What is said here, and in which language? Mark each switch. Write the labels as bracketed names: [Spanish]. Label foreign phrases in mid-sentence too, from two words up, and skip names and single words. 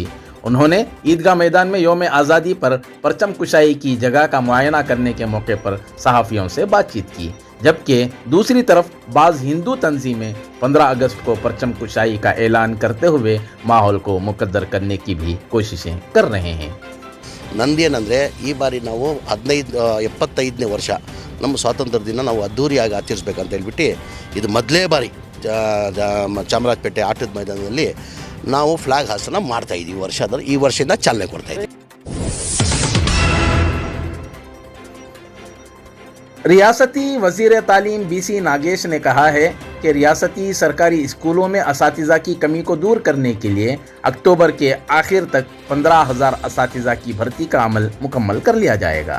[Urdu] انہوں نے عیدگاہ میدان میں یوم آزادی پر پرچم کشائی کی جگہ کا معائنہ کرنے کے موقع پر صحافیوں سے بات چیت کی، جبکہ دوسری طرف بعض ہندو تنظیمیں 15 اگست کو پرچم کشائی کا اعلان کرتے ہوئے ماحول کو مقدر کرنے کی بھی کوششیں کر رہے ہیں. [Kannada] ನಂದೇನಂದರೆ ಈ ಬಾರಿ ನಾವು 75ನೇ ವರ್ಷ ನಮ್ಮ ಸ್ವಾತಂತ್ರ್ಯ ದಿನ ನಾವು ಅದ್ಧೂರಿಯಾಗಿ ಆಚರಿಸ್ಬೇಕಂತ ಹೇಳ್ಬಿಟ್ಟು ಇದು ಮೊದಲೇ ಬಾರಿ ಚಾಮರಾಜಪೇಟೆ ಆಟದ ಮೈದಾನದಲ್ಲಿ ನಾವು ಫ್ಲಾಗ್ ಹಾಸನ ಮಾಡ್ತಾಯಿದ್ದೀವಿ. ಈ ವರ್ಷದಿಂದ ಚಾಲನೆ ಕೊಡ್ತಾಯಿದ್ದೀವಿ. [Urdu] ریاستی وزیر تعلیم BC ناگیش نے کہا ہے کہ ریاستی سرکاری اسکولوں میں اساتذہ کی کمی کو دور کرنے کے لیے اکتوبر کے آخر تک 15,000 اساتذہ کی بھرتی کا عمل مکمل کر لیا جائے گا.